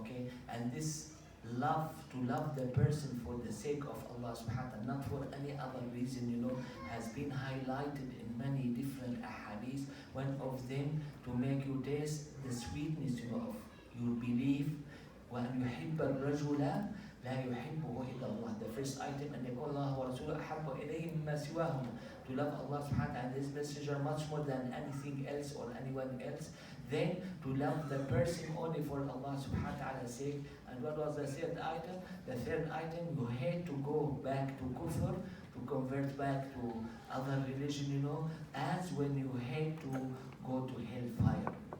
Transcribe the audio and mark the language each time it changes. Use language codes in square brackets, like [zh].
[en] Okay, and this love, to love the person for the sake of Allah subhanahu wa ta'ala, not for any other reason, has been highlighted in many different ahadith. One of them, to make you taste the sweetness, of your belief. [ar] وَأَنْ يُحِبَّ الرَّجُلَ لَا يُحِبُّهُ إِلَّا اللَّهِ. [en] The first item, [ar] أن يكون الله ورسوله أحب إليه مما سواهما. [en] To love Allah subhanahu wa ta'ala and His messenger much more than anything else or anyone else. Then to love the person only for Allah subhanahu wa ta'ala's sake. And what was the third item? The third item, you hate to go back to kufr, to convert back to other religion, as when you hate to go to hellfire.